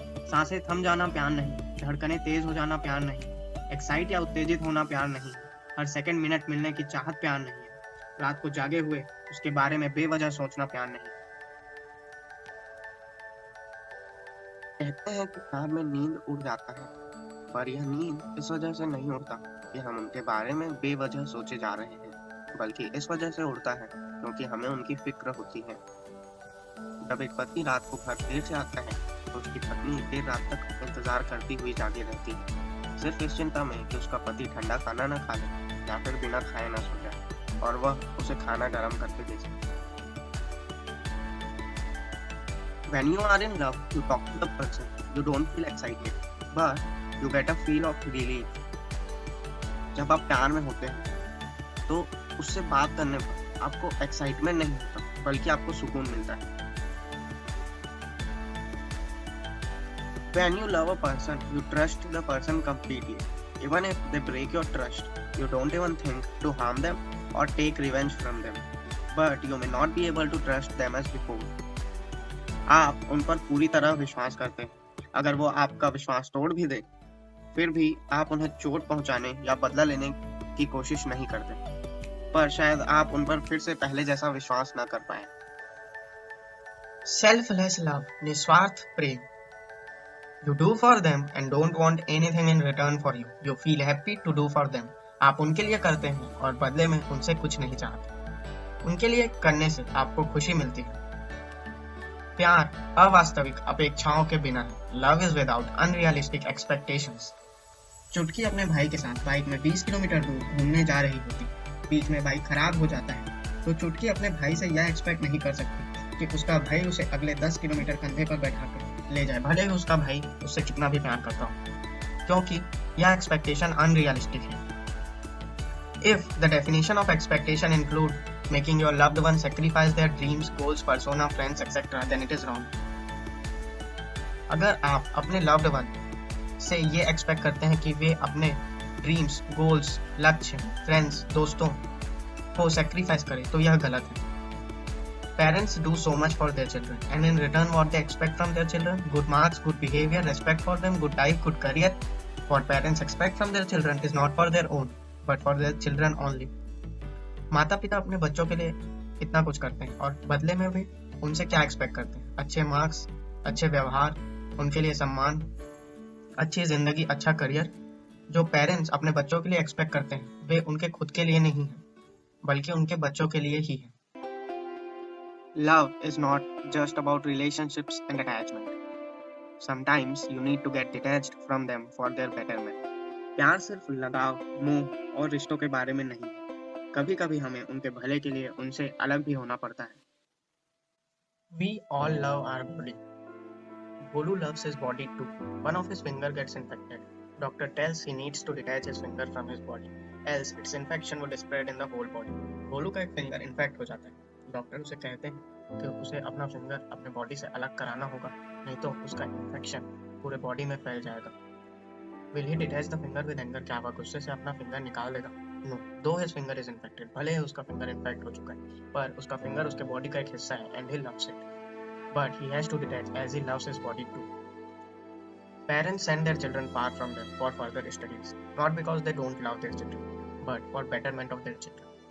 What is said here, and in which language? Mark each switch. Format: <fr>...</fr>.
<hi>सांसें थम जाना प्यार नहीं, धड़कनें तेज हो जाना प्यार नहीं, एक्साइट या उत्तेजित होना प्यार नहीं, हर सेकंड मिनट मिलने की चाहत प्यार नहीं है, रात को जागे हुए उसके बारे में बेवजह सोचना प्यार नहीं। कहते हैं कि ख्वाब में नींद उड़ जाता है, पर यह नींद इस वजह से नहीं उड़ता कि हम उनके बारे में बेवजह सोचे जा रहे हैं, बल्कि इस वजह से उड़ता है क्योंकि हमें उनकी फिक्र होती है। जब एक पति रात को घर देर से आता है तो उसकी पत्नी देर रात तक इंतजार करती हुई जागी रहती है, सिर्फ इस चिंता में कि उसका पति ठंडा खाना न खा ले या फिर बिना खाए न सो जाए और वह उसे खाना गर्म करके दे सके।</hi> <en>When you are in love, you talk to the person. You don't feel excited, but you get a feel of relief.</en> <hi>जब आप प्यार में होते हैं तो उससे बात करने पर आपको एक्साइटमेंट नहीं होता, बल्कि आपको सुकून मिलता है।</hi> <en>When you love a person, you trust the person completely. Even if they break your trust, you don't even think to harm them or take revenge from them. But you may not be able to trust them as before.</en> <hi>आप उन पर पूरी तरह विश्वास करते हैं। अगर वो आपका विश्वास तोड़ भी दे, फिर भी आप उन्हें चोट पहुंचाने या बदला लेने की कोशिश नहीं करते। पर शायद आप उन पर फिर से पहले जैसा विश्वास ना कर पाए।</hi> <en>Selfless love,</en> <hi>निस्वार्थ प्रेम.</hi> <en>You do for them and don't want anything in return for you. You feel happy to do for them.</en> <hi>आप उनके लिए करते हैं और बदले में उनसे कुछ नहीं चाहते। उनके लिए करने से आपको खुशी मिलती है। प्यार अवास्तविक अपेक्षाओं के बिना है।</hi> <en>Love is without unrealistic expectations.</en> <hi>चुटकी अपने भाई के साथ बाइक में 20 किलोमीटर दूर घूमने जा रही होती। बीच में बाइक खराब हो जाता है तो चुटकी अपने भाई से यह एक्सपेक्ट नहीं कर सकती कि उसका भाई उसे अगले 10 किलोमीटर कंधे पर बैठाकर ले जाए, भले ही उसका भाई उससे कितना भी प्यार करता हो, क्योंकि यह एक्सपेक्टेशन अनरियलिस्टिक है।</hi> <en>If the definition of expectation include making your loved one sacrifice their dreams, goals, persona, friends, etc., then it is wrong.</en> <hi>अगर आप अपने</hi> <en>loved one</en> <hi>से ये एक्सपेक्ट करते हैं कि वे अपने ड्रीम्स, गोल्स, लक्ष्य, फ्रेंड्स, दोस्तों को सेक्रीफाइस करें, तो यह गलत है।</hi> <en>Parents do so much for their children, and in return what they expect from their children, good marks, good behavior, respect for them, good life, good career. What parents expect from their children is not for their own, but for their children only.</en> <hi>माता पिता अपने बच्चों के लिए इतना कुछ करते हैं और बदले में भी उनसे क्या एक्सपेक्ट करते हैं? अच्छे मार्क्स, अच्छे व्यवहार, उनके लिए सम्मान, अच्छी जिंदगी, अच्छा करियर। जो पेरेंट्स अपने बच्चों के लिए एक्सपेक्ट करते हैं वे उनके खुद के लिए नहीं है, बल्कि उनके बच्चों के लिए ही है।</hi> <en>Love is not just about relationships and attachment. Sometimes you need to get detached from them for their betterment.</en> <hi>प्यार सिर्फ लगाव, मोह और रिश्तों के बारे में नहीं है। कभी-कभी हमें उनके भले के लिए उनसे अलग भी होना पड़ता है।</hi> <en>We all love our body. Bolu loves his body too. One of his finger gets infected. Doctor tells he needs to detach his finger from his body, else its infection would spread in the whole body.</en> <hi>बोलू का एक finger infect हो जाता है। Doctor उसे कहते हैं कि उसे अपना फिंगर अपने बॉडी से अलग कराना होगा, नहीं तो उसका इन्फेक्शन पूरे बॉडी में फैल जाएगा।</hi> <en>Will he detach the finger with anger?</en> <hi>क्या वह गुस्से से अपना फिंगर निकाल देगा?</hi> <en>No. Though his finger is infected,</en> <hi>भले ही उसका फिंगर इन्फेक्ट हो चुका है, पर उसका फिंगर उसके बॉडी का एक हिस्सा है</hi> <en>and he loves it. But he has to detach as he loves his body too. Parents send their children far from them for further studies, not because they don't love their children, but for betterment of their children.</en>